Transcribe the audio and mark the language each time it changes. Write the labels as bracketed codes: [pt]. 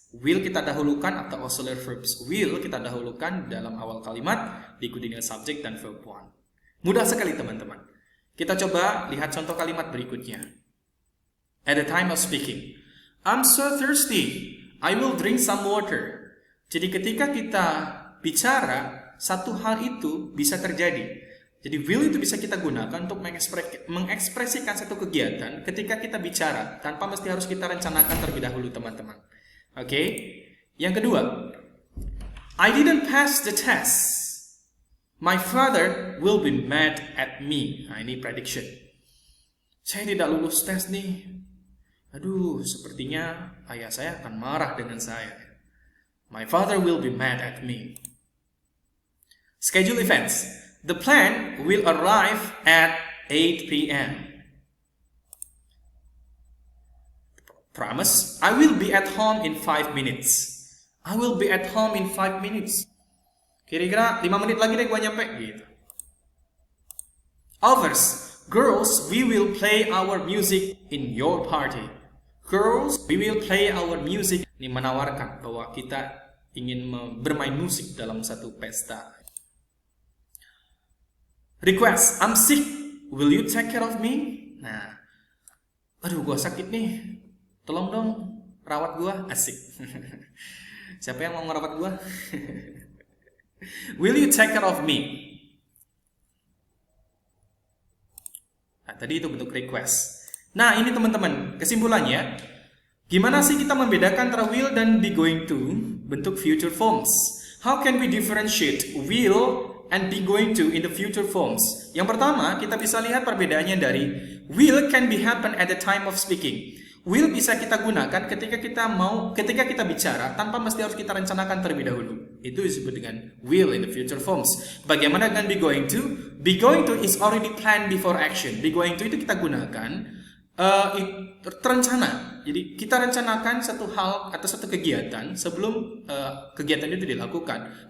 [id] Will kita dahulukan atau auxiliary verbs will kita dahulukan dalam awal kalimat diikuti dengan subjek dan verb one. Mudah sekali, teman-teman. Kita coba lihat contoh kalimat berikutnya. [en] At the time of speaking, I'm so thirsty. I will drink some water. [id] Jadi ketika kita bicara, satu hal itu bisa terjadi. Jadi will itu bisa kita gunakan untuk mengekspresikan satu kegiatan ketika kita bicara tanpa mesti harus kita rencanakan terlebih dahulu, teman-teman. Oke. Yang kedua, [en] I didn't pass the test. My father will be mad at me. [id] Nah, ini prediction. Saya tidak lulus tes nih. Aduh, sepertinya ayah saya akan marah dengan saya. [en] My father will be mad at me. Schedule events. The plan will arrive at 8 p.m. Promise, I will be at home in 5 minutes. I will be at home in 5 minutes. [id] Kira-kira 5 menit lagi deh gua nyampe gitu. [en] Offers, girls, we will play our music in your party. Girls, we will play our music. [id] Ini menawarkan bahwa kita ingin bermain musik dalam satu pesta. [en] Request, I'm sick, will you take care of me? [id] Nah, aduh gua sakit nih, tolong dong rawat gua. Asik. Siapa yang mau ngerawat gua? [en] Will you take care of me? [id] Nah, tadi itu bentuk request. Nah, ini teman-teman, kesimpulannya, gimana sih kita membedakan antara will dan be going to bentuk future forms? [en] How can we differentiate will and be going to in the future forms? [id] Yang pertama, kita bisa lihat perbedaannya dari [en] will can be happen at the time of speaking. [id] Will bisa kita gunakan ketika kita bicara tanpa mesti harus kita rencanakan terlebih dahulu. Itu disebut dengan will in the future forms. Bagaimana dengan be going to? [en] Be going to is already planned before action. [id] Be going to itu kita gunakan terencana. Jadi kita rencanakan satu hal atau satu kegiatan sebelum kegiatan itu dilakukan.